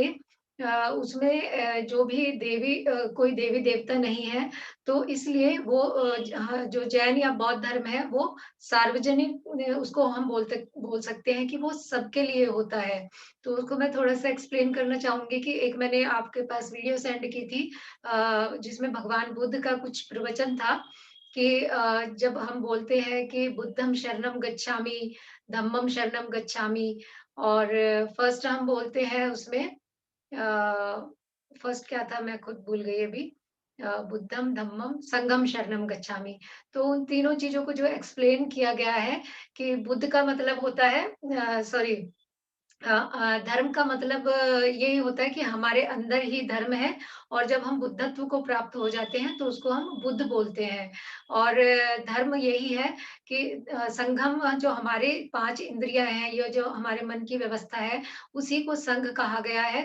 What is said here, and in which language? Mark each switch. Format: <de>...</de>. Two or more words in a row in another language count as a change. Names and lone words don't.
<hi>उसमें जो भी कोई देवी-देवता नहीं है, तो इसलिए वो जहाँ जो जैन या बौद्ध धर्म है, वो सार्वजनिक उसको हम बोल सकते हैं कि वो सबके लिए होता है। तो उसको मैं थोड़ा-सा एक्सप्लेन करना चाहूँगी कि एक मैंने आपके पास</hi> <en>video send</en> <hi>की थी जिसमें भगवान बुद्ध का कुछ प्रवचन था कि जब हम बोलते हैं कि</hi> <pi>बुद्धं शरणं गच्छामि, धम्मं शरणं गच्छामि</pi> <hi>और फर्स्ट हम बोलते हैं उसमें फर्स्ट क्या था मैं खुद भूल गई अभी।</hi> <pi>बुद्धं, धम्मं, संघं शरणं गच्छामि।</pi> <hi>तो उन तीनों चीज़ों को जो एक्सप्लेन किया गया है कि बुद्ध का मतलब होता है सॉरी धर्म का मतलब यही होता है कि हमारे अंदर ही धर्म है और जब हम बुद्धत्व को प्राप्त हो जाते हैं तो उसको हम बुद्ध बोलते हैं और धर्म यही है कि संगम जो हमारे 5 इंद्रियाँ हैं, ये जो हमारे मन की व्यवस्था है, उसी को संघ कहा गया है।</hi>